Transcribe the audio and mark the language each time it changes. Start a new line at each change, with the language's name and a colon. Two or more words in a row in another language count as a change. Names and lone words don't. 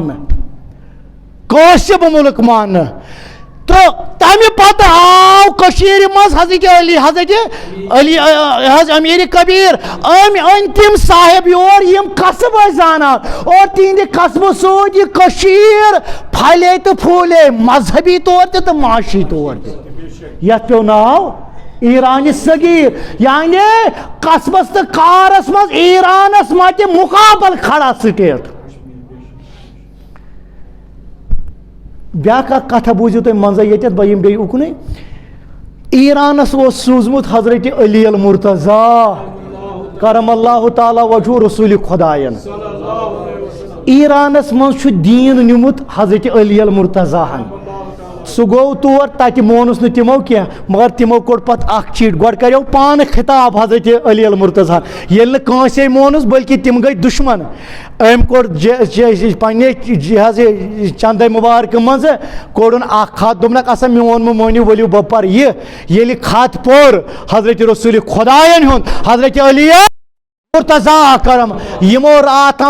Kashmiri: ماننہٕ تہٕ تمہِ پتہٕ آو کٔشیٖرِ منٛز حضرت علی حض امیر کبیر أمۍ أنۍ تِم صاحب یور یِم قصب ٲسۍ زانان اور تِہنٛدِ قصبہٕ سۭتۍ یہِ کٔشیٖر پھلے تہٕ پھوٗلے مذہبی طور تہِ تہٕ معاشی طور تہِ یتھ پیوٚو ناو ایرانہِ صغیٖر یعنی قصبس تہٕ کارس منٛز ایرانس متہِ مُقابل کھڑا سٹیٹ بیٛاکھ اکھ کتھا بوٗزِو تُہۍ منٛزے ییٚتٮ۪تھ بہٕ یِمہٕ بیٚیہِ اُکنُے ایرانس سوزمت حضرت علی المرتضیٰ کرم اللہ تعالیٰ وجہ رسول خدائن ایرانس مز دین نمت حضرت علی المرتضیٰ ہن سہ گو تور تتہ مونس نہ تمو کی مگر تمو کوٚڑ پتہ اخ چیٹ گۄڈٕ کریو پانہٕ خطاب حضرت علی المرتضیٰ ییٚلہِ نہٕ کٲنٛسے مونس بلکہ تم گئی دشمن أمۍ کوٚڑ پننہِ چندے مبارک مز کوٚڑُن اکھ خط دوٚپنکھ اسا میون مٲنِو ؤلِو بہٕ پرٕ ییٚلہِ خط پوٚر حضرت رسول خدایَن ہُنٛد حضرت علی مرتضیٰ کرم یمو رات